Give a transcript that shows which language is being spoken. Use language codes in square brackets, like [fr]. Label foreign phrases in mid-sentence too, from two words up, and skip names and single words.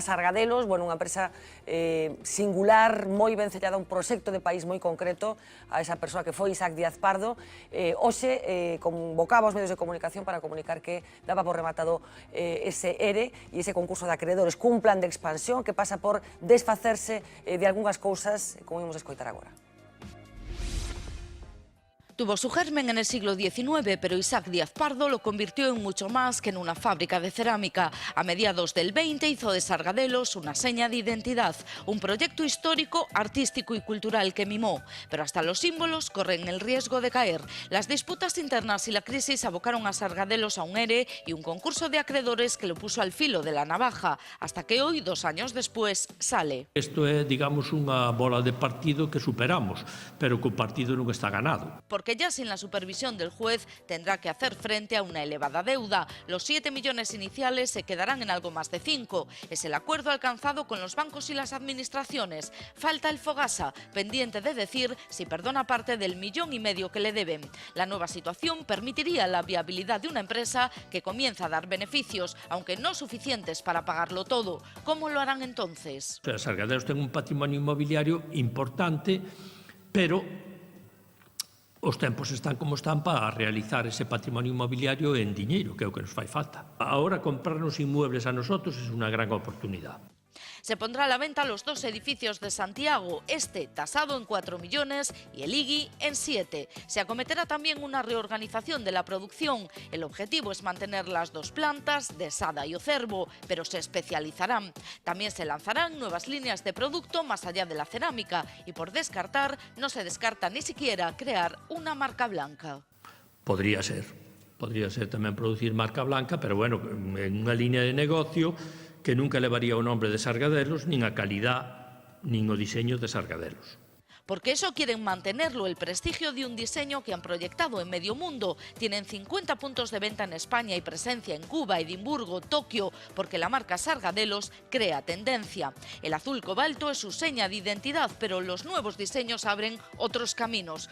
[gl] Sargadelos, bueno, unha empresa singular, moi ben sellada, un proxecto de país moi concreto a esa persoa que foi Isaac Díaz Pardo. Hoxe convocaba os medios de comunicación para comunicar que daba por rematado ese ERE e ese concurso de acreedores cun plan de expansión que pasa por desfacerse de algunhas cousas, como imos escoitar agora. [es] Tuvo su germen en el siglo XIX, pero Isaac Díaz Pardo lo convirtió en mucho más que en una fábrica de cerámica. A mediados del 20 hizo de Sargadelos una seña de identidad, un proyecto histórico, artístico y cultural que mimó. Pero hasta los símbolos corren el riesgo de caer. Las disputas internas y la crisis abocaron a Sargadelos a un ERE y un concurso de acreedores que lo puso al filo de la navaja, hasta que hoy, 2 años después, sale. [gl] Isto é, digamos, unha bola de partido que superamos, pero que o partido non está ganado. [es] Porque ya sin la supervisión del juez tendrá que hacer frente a una elevada deuda. Los 7 millones iniciales se quedarán en algo más de 5. Es el acuerdo alcanzado con los bancos y las administraciones. Falta el Fogasa, pendiente de decir si perdona parte del 1,5 millones que le deben. La nueva situación permitiría la viabilidad de una empresa que comienza a dar beneficios, aunque no suficientes para pagarlo todo. ¿Cómo lo harán entonces? [gl] Sargadelos ten un patrimonio inmobiliario importante, pero os tempos están como están para realizar ese patrimonio inmobiliario en diñeiro, que é o que nos fai falta. [es] Ahora, comprarnos inmuebles a nosotros [gl] é unha gran oportunidade. [es] Se pondrá a la venta los 2 edificios de Santiago, este tasado en 4 millones y el IGI en 7. Se acometerá también una reorganización de la producción. El objetivo es mantener las 2 plantas de Sada y Ocervo, pero se especializarán. También se lanzarán nuevas líneas de producto más allá de la cerámica y por descartar, no se descarta ni siquiera crear una marca blanca. [gl] Podría ser tamén producir marca blanca, pero bueno, en unha línea de negocio que nunca levaría o nombre de Sargadelos, nin a calidad, nin o diseño de Sargadelos. [es] Porque eso quieren mantenerlo, el prestigio de un diseño que han proyectado en medio mundo. Tienen 50 puntos de venta en España y presencia en Cuba, Edimburgo, Tokio, porque la marca Sargadelos crea tendencia. El azul cobalto es su seña de identidad, pero los nuevos diseños abren otros caminos.